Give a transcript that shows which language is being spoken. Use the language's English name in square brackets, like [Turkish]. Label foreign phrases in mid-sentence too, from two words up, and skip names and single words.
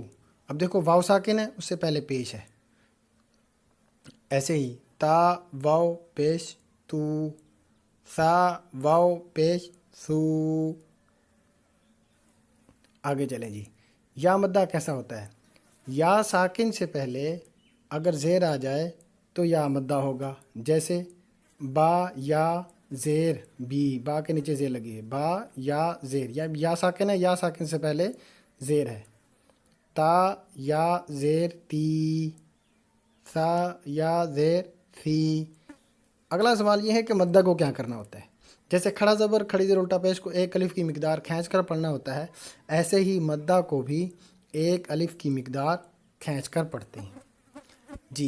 [Urdu] اب دیکھو واو ساکن ہے، اس سے پہلے پیش ہے، ایسے ہی تا واو پیش تو، سا واو پیش سو۔ آگے چلیں جی، یا مدہ کیسا ہوتا ہے، یا ساکن سے پہلے اگر زیر آ جائے تو یا مدہ ہوگا، جیسے با یا زیر بی، با کے نیچے زیر لگی ہے، با یا زیر، یا ساکن ہے، یا ساکن سے پہلے زیر ہے، تا یا زیر تی، سا یا زیر سی۔ اگلا سوال یہ ہے کہ مدہ کو کیا کرنا ہوتا ہے، جیسے کھڑا زبر کھڑی زیر الٹا پیش کو ایک الف کی مقدار کھینچ کر پڑھنا ہوتا ہے، ایسے ہی مدہ کو بھی ایک الف کی مقدار کھینچ کر پڑھتے ہیں جی۔